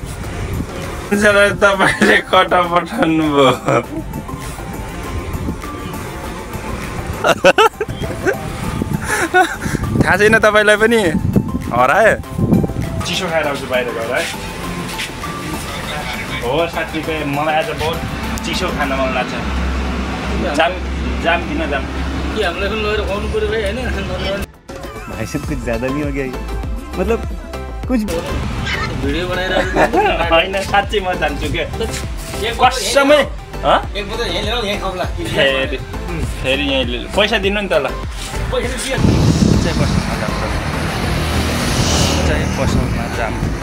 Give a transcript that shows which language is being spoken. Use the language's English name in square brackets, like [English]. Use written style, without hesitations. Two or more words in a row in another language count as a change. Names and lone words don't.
[Nepali] थाहा छैन तपाईलाई पनि? हराए चिसो खाएर आउँछु बाहिर गएर है। हो साथीको मलाई आज बहुत चिसो खान मन लाग्छ। जाम किन जाम? कि हामीलाई पनि लगेर खुवाउनु पर्यो भाइ हैन? [Hindi] भाई साहब कुछ ज्यादा नहीं हो गया ये? मतलब कुछ [Nepali] भिडियो बनाएर हैन साच्चै म जान्छु के कसमै। एक बोतल यही लिएर यही खाउँला। फेरि यही पैसा दिनु नि त ल। पैसा दिए चाहिँ पसलमा जाम।